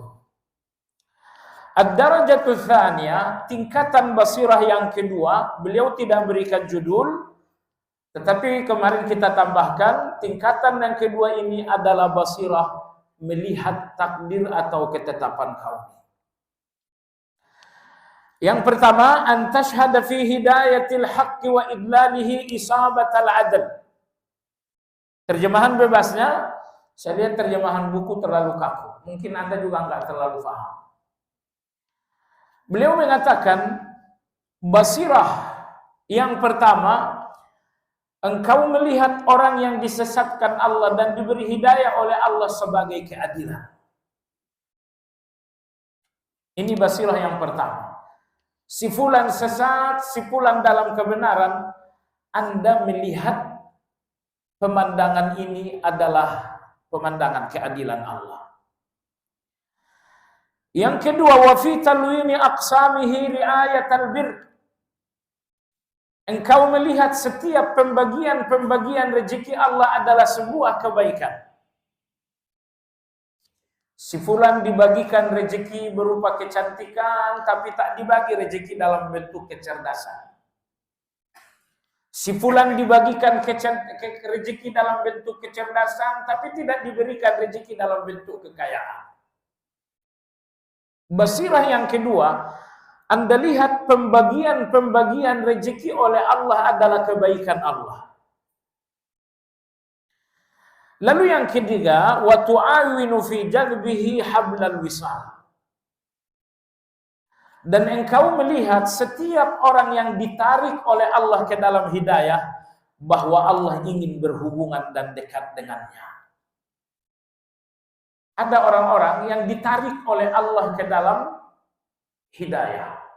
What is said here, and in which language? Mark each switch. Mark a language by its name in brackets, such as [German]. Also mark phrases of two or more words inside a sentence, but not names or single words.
[Arabic] الدرجة الثانية, [Indonesian] tingkatan basirah yang kedua, beliau tidak berikan judul, tetapi kemarin kita tambahkan, tingkatan yang kedua ini adalah basirah melihat takdir atau ketetapan kauni. Yang pertama, [Arabic] أن تشهد في هداية الحق وإضلاله إصابة العدل. [Indonesian] Terjemahan bebasnya, saya lihat terjemahan buku terlalu kaku. Mungkin Anda juga enggak terlalu paham. Beliau mengatakan, basirah yang pertama, engkau melihat orang yang disesatkan Allah dan diberi hidayah oleh Allah sebagai keadilan. Ini basirah yang pertama. Si fulan sesat, si fulan dalam kebenaran, Anda melihat pemandangan ini adalah pemandangan keadilan Allah. Yang kedua, [Arabic] وفي تلوين أقسامه رعاية البر. [Indonesian] Engkau melihat setiap pembagian-pembagian rezeki Allah adalah sebuah kebaikan. Si fulan dibagikan rezeki berupa kecantikan, tapi tak dibagi rezeki dalam bentuk kecerdasan. Si fulan dibagikan rezeki dalam bentuk kecerdasan, tapi tidak diberikan rezeki dalam bentuk kekayaan. Basirah yang kedua, Anda lihat pembagian-pembagian rezeki oleh Allah adalah kebaikan Allah. Lalu yang ketiga, [Arabic] وتعاين في جذبه حبل الوصال. [Indonesian] Dan engkau melihat setiap orang yang ditarik oleh Allah ke dalam hidayah, bahwa Allah ingin berhubungan dan dekat dengannya. Ada orang-orang yang ditarik oleh Allah ke dalam hidayah.